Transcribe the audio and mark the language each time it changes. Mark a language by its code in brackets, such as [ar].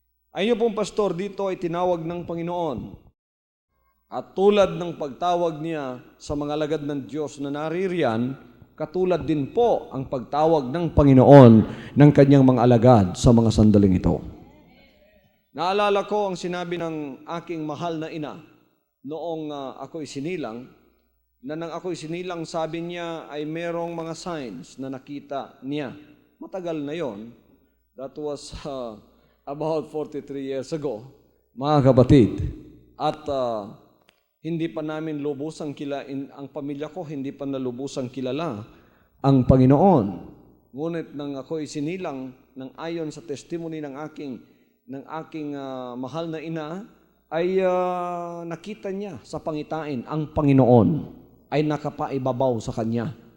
[tl] Ayun pong pastor, dito ay tinawag ng Panginoon. At tulad ng pagtawag niya sa mga alagad ng Diyos na naririyan, katulad din po ang pagtawag ng Panginoon ng kanyang mga alagad sa mga sandaling ito. Naalala ko ang sinabi ng aking mahal na ina noong ako'y sinilang, na nang ako'y sinilang, sabi niya ay merong mga signs na nakita niya. Matagal na yon. [en] That was about 43 years ago, [tl] mga kapatid. At hindi pa namin lubusang ang pamilya ko, hindi pa nalubusang kilala ang Panginoon. Ngunit nang ako'y sinilang, nang ayon sa testimony ng aking mahal na ina, ay nakita niya sa pangitain ang Panginoon ay nakapaibabaw sa kanya.